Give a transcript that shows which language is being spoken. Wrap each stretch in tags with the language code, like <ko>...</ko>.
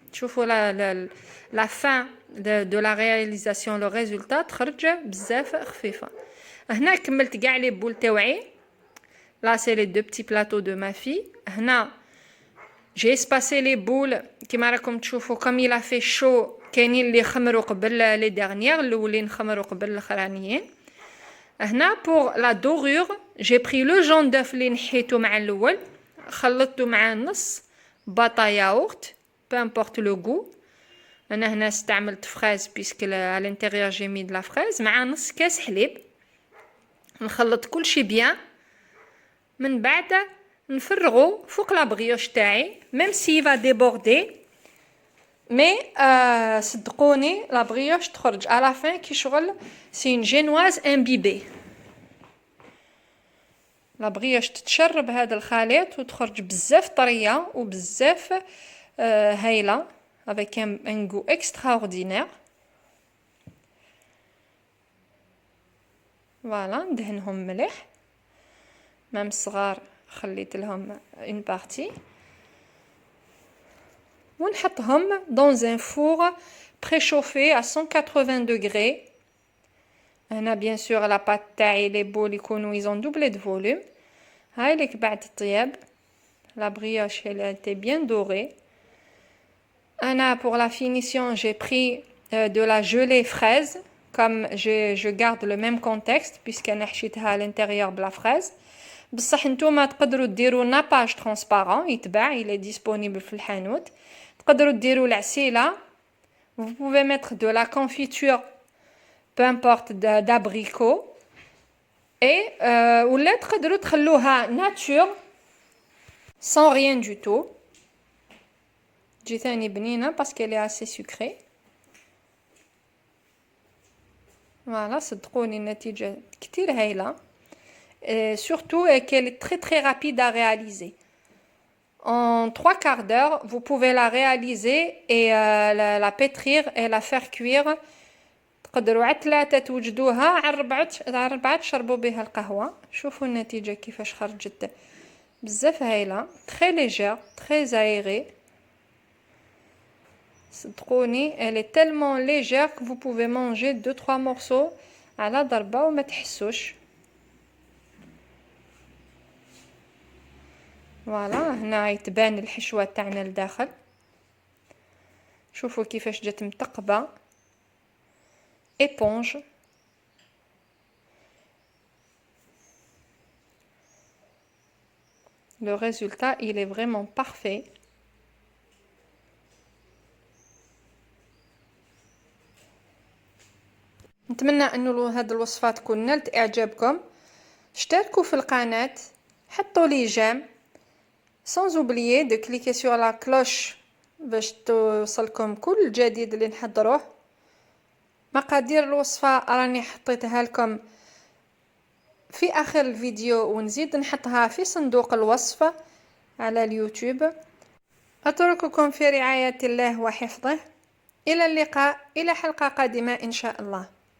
<ar>تشوفوا</ar> <fr>la fin de la réalisation, le résultat</fr> <ar>تخرج بزاف خفيفه. هنا كملت كاع لي بول تاوعي.</ar> <fr>là c'est les 2 petits plateaux de ma fille.</fr> <ar>هنا</ar> <fr>j'ai espacé les boules</fr> <ar>كيما راكم تشوفوا</ar> <fr>comme il a fait chaud.</fr> <ar>كاينين اللي خمروا قبل لي dernières، الاولين خمروا قبل الاخرانيين. هنا</ar> <fr>pour la dorure j'ai pris le jaune d'œuf</fr> <ar>اللي نحيته مع الاول، خلطته مع نص باطا ياغورت</ar> <fr>peu importe le goût.</fr> <ar>انا هنا استعملت فريز بيسك على الانتيريور جي مي د لا فريز مع نص كاس حليب. نخلط كل شيء بيان. من بعد نفرغو فوق لا بريوش تاعي</ar> <fr>même s'il va déborder mais</fr> <ar>صدقوني لا بريوش تخرج</ar> <fr>à la fin</fr> <ar>كي شغل</ar> <fr>c'est une génoise imbibée.</fr> <ar>لا بريوش تتشرب هذا الخليط وتخرج بزاف طريه وبزاف هايله</ar> <fr>avec un goût extraordinaire. voilà</fr> <ar>ندهنهم مليح مام الصغار خليت لهم</ar> <fr>une partie</fr> <ar>ونحطهم</ar> <fr>dans un four préchauffé à 180 degrés.</fr> <ar>هنا</ar> <fr>bien sûr la pâte</fr> <ar>تاعي</ar> <fr>les boules</fr> <ar>يكونوا</ar> <fr>ils ont doublé de volume.</fr> <ar>هاي لك بعد الطياب</ar> <fr>la brioche elle a été bien dorée. Anna, pour la finition, j'ai pris de la gelée fraise, comme je garde le même contexte, puisqu'elle est à l'intérieur de la fraise.</fr> <ar>بصح نتوما تقدروا ديروا ناباج ترانسبارون يتباع،</ar> <fr>il est disponible</fr> <ar>في الحانوت. تقدروا ديروا العسيله.</ar> <fr>vous pouvez mettre de la confiture, peu importe d'abricot. et</fr> <ar>ولا تقدروا تخلوها</ar> <fr>nature sans rien du tout.</fr> <ar>تجي ثاني بنينه</ar> <fr>parce qu'elle est assez sucrée.</fr> <ar>voilà صدقوني النتيجه كتير هايله.</ar> <fr>surtout qu'elle est très très rapide à réaliser. En 3 quarts d'heure, vous pouvez la réaliser et la pétrir et la faire cuire.</fr> <ar>تقدروا على 3 توجدوها، على 4 تشربوا بها القهوة. شوفوا النتيجة كيفاش خرجت بزاف هايلة.</ar> <fr>très légère, très aérée.</fr> <ar>صدقوني</ar> <fr>elle est tellement légère que vous pouvez manger 2-3 morceaux</fr> <ar>على ضربة وما تحسوش. فوالا هنا يتبان الحشوه تاعنا لداخل. شوفوا كيفاش جات متقبه éponge.</ar> <fr>le résultat il est vraiment parfait.</fr> <ar>نتمنى انه هذه الوصفه تكون نالت اعجابكم. اشتركوا في القناه، حطوا لي جيم.</ar> <fr>sans oublier de cliquer sur la cloche</fr> <ar>باش توصلكم كل جديد اللي نحضروه. مقادير الوصفة راني حطيتها لكم في آخر الفيديو ونزيد نحطها في صندوق الوصف على اليوتيوب. أترككم في رعاية الله وحفظه. إلى اللقاء، إلى حلقة قادمة إن شاء الله.</ar>